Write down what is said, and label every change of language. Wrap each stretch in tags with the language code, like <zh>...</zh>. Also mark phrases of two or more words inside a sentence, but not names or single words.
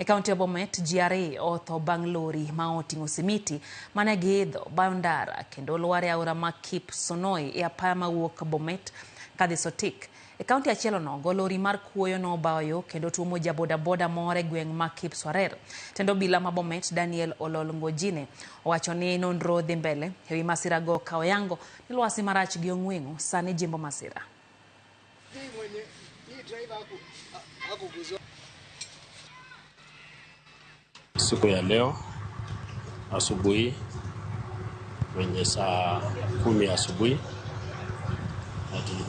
<luo>E kaunti ya Bomet, GRA otho bang' lori ma oting'o simiti mane giidho bayo ndara kendo lwar e aora ma Kipsonoi e apaya mawuok Bomet kadhi Sotik. E kaunti achielo nogo, lori mar kuoyo no bayo kendo tuomo jabodaboda moro e gweng' ma Kipswarer. Tendo obila ma Bomet Daniel Olol Ngojine owacho ni nonro dhi mbele e wi masira go ka oyango ni lwasi marach gi ong'weng'o sani jimbo masira.</luo> <sw>Siku ya leo asubuhi kwenye saa 10 asubuhi tulikuwa</sw>